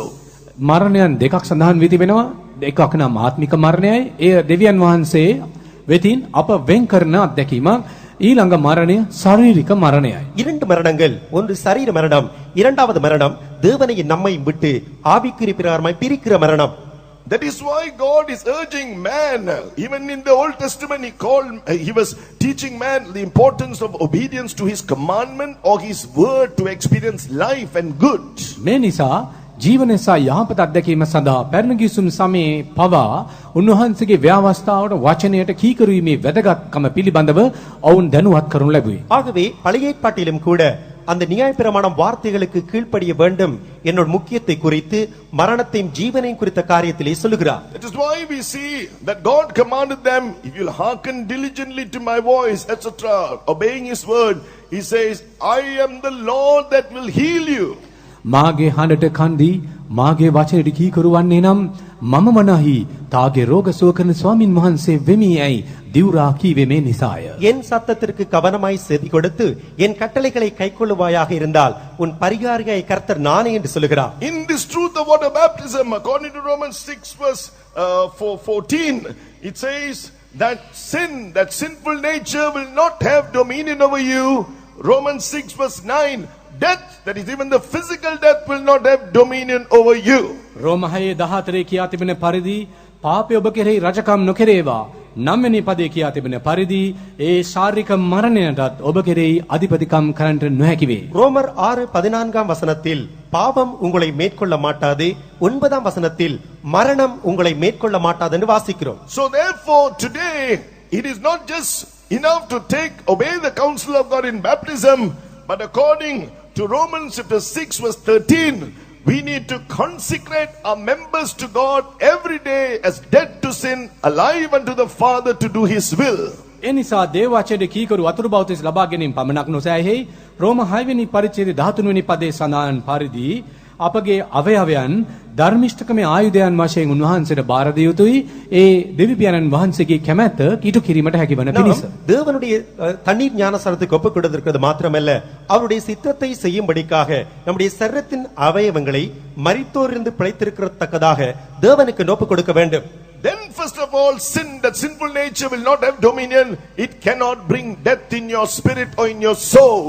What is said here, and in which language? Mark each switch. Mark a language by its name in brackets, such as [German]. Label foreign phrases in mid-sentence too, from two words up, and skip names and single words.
[Sinhala] මරණයන් දෙකක් සඳහන් වී තිබෙනවා. එකක් නම් ආත්මික මරණයයි. එය දෙවියන් වහන්සේ වෙතින් අප වෙන් කරන අත්දැකීමක්. ඊළඟ මරණය ශාරීරික මරණයයි. [Tamil] இரண்டு மரணங்கள், ஒன்று சரீர மரணம், இரண்டாவது மரணம் தேவனை நம்மை விட்டு ஆவிக்குரிய பிரகாரமாய் பிரிக்கிற மரணம். [English] That is why God is urging man. Even in the Old Testament he was teaching man the importance of obedience to his commandment or his word to experience life and good. [Sinhala] මේ නිසා ජීවනය සහ යහපත අත්දැකීම සඳහා පැරණ ගිවිසුම් සමයේ පවා උන්වහන්සේගේ ව්‍යවස්ථාවට වචනයට කීකරු වීමේ වැදගත්කම පිළිබඳව ඔවුන් දැනුවත් කරනු ලැබුවේ. [Tamil] ஆகவே பழைய ஏற்பாட்டிலும் கூட அந்த நியாயப்பிரமாணம் வார்த்தைகளுக்கு கீழ்ப்படிய வேண்டும் என்னோட முக்கியத்தை குறித்து மரணத்தையும் ஜீவனையும் குறித்த காரியத்திலே சொல்லுகிறார். [English] That is why we see that God commanded them, if you'll hearken diligently to my voice, etc., obeying his word, he says, I am the Lord that will heal you. [Sinhala] මාගේ හඬට කන්දී මාගේ වචනයට කීකරු වන්නේ නම් මම මනහි තාගේ රෝග සුව කරන ස්වාමින් වහන්සේ වෙමි යයි දිවුරා කීවේ මේ නිසාය. [Tamil] என் சத்தத்திற்கு கவனமாய் செவி கொடுத்து என் கட்டளைகளை கைக்கொள்ளுவாயாக இருந்தால் உன் பரிகாரியை கர்த்தர் நானே என்று சொல்லுகிறார். [English] In this truth of water baptism, according to Romans 6 verse 14, it says that that sinful nature will not have dominion over you. Romans 6 verse 9, death, that is even the physical death, will not have dominion over you. [Sinhala] රෝම 6:14 කියා තිබෙන පරිදි පාපය ඔබ කෙරෙහි රජකම් නොකරේවා. 9 වෙනි පදයේ කියා තිබෙන පරිදි ඒ ශාරීරික මරණයටත් ඔබ කෙරෙහි අධිපතිකම් කරන්නට නොහැකි වේ. [Tamil] ரோமர் 6:14 வசனத்தில் பாவம் உங்களை மேற்கொள்ள மாட்டாது, 9 வசனத்தில் மரணம் உங்களை மேற்கொள்ள மாட்டாது என்று வாசிக்கிறோம். [English] So therefore today it is not just enough to obey the counsel of God in baptism, but according to Romans chapter 6 verse 13, we need to consecrate our members to God every day as dead to sin, alive unto the Father to do his will. [Sinhala] ඒ නිසා දේව වචනයට කීකරු වතුරු බෞතිස් ලබා ගැනීම පමණක් නොසෑහෙයි. රෝම 6 වෙනි පරිච්ඡේදයේ 13 වෙනි පදයේ සඳහන් පරිදි අපගේ අවයවයන් ධර්මිෂ්ඨකමේ ආයුධයන් වශයෙන් උන්වහන්සේට බාර දිය යුතුයි. ඒ දෙවි පියාණන් වහන්සේගේ කැමැත්ත ඊට කිරීමට හැකිවන පිණිස. [Tamil] தேவனுடைய தண்ணீர் ஞானசாரத்துக்கு ஒப்புக் கொடுத்திருக்கிறது மாத்திரமல்ல, அவருடைய சித்தத்தை செய்யும்படிக்காக நம்முடைய சரீரத்தின் அவயவங்களை மரித்தோரிலிருந்து பிழைத்திருக்கிறதற்காக தேவனுக்கு ஒப்புக் கொடுக்க வேண்டும். [English] Then first of all, that sinful nature will not have dominion. It cannot bring death in your spirit or in your soul.